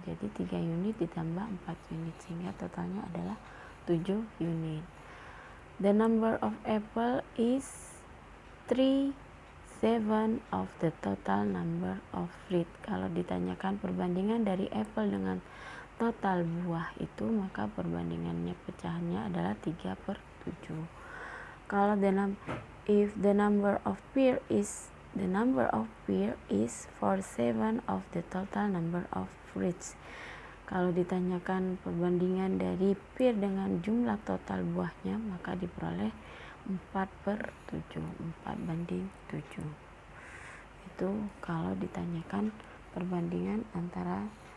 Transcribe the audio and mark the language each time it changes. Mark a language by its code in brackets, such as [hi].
[id] Jadi 3 unit ditambah 4 unit, sehingga totalnya adalah 7 unit. [en] The number of apple is 3/7 of the total number of fruit. [id] Kalau ditanyakan perbandingan dari apple dengan total buah itu, maka perbandingannya pecahannya adalah 3/7. Kalau [en] if the number of pear is 4/7 of the total number of fruits. [id] Kalau ditanyakan perbandingan dari pear dengan jumlah total buahnya, maka diperoleh 4/7, 4:7. Itu kalau ditanyakan perbandingan antara